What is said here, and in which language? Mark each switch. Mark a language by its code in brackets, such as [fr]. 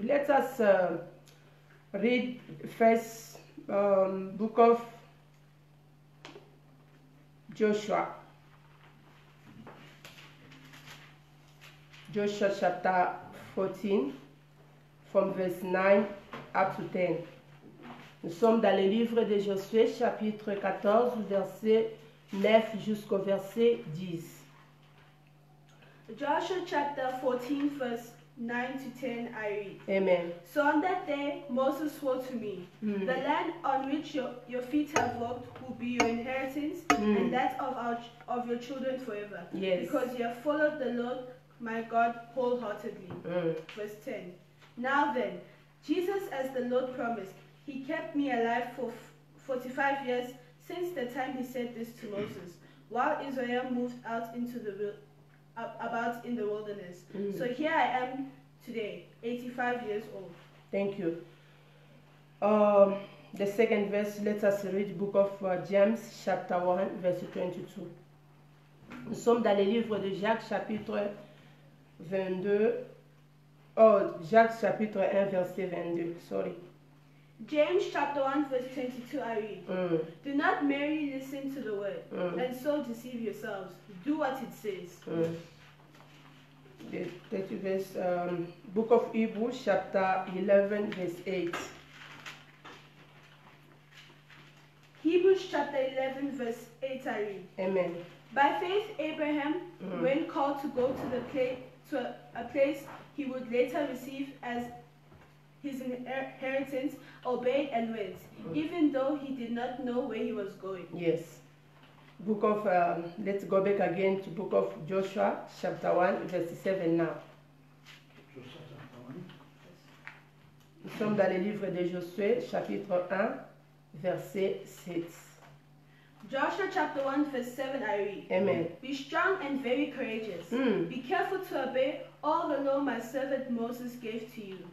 [en] Let us read first book of Joshua. Joshua chapter 14, from verse 9 up to 10. [fr] Nous sommes dans le livre de Josué, chapitre 14, verset 9 jusqu'au verset 10. [en] Joshua chapter 14, verse 9 to 10, I read. Amen. So on that day Moses swore to me, the land on which your feet have walked will be your inheritance, and that of your children forever. Yes. Because you have followed the Lord my God wholeheartedly. Verse 10. Now then, Jesus, as the Lord promised, he kept me alive for 45 years since the time he said this to Moses, while Israel moved out into about in the wilderness. So here I am today, 85 years old. Thank you. The second verse, let us read book of James, chapter 1, verset 22. [fr] Nous sommes dans le livre de Jacques, chapitre 22. Oh, Jacques, chapitre 1, verset 22. [en] Sorry. James chapter 1 verse 22, I read. Do not merely listen to the word and so deceive yourselves. Do what it says. The 30 verse, book of Hebrews, chapter 11, verse 8. Hebrews chapter 11 verse 8, I read. Amen. By faith Abraham, when called to go to a place he would later receive as his inheritance, obeyed and went, even though he did not know where he was going. Yes. Book of, let's go back again to book of Joshua, chapter 1, verse 7 now. [fr] Nous sommes dans le livre de Josué, chapitre 1, verset 7. [en] Joshua chapter 1 verse 7, I read. Amen. Be strong and very courageous. Be careful to obey all the law my servant Moses gave to you.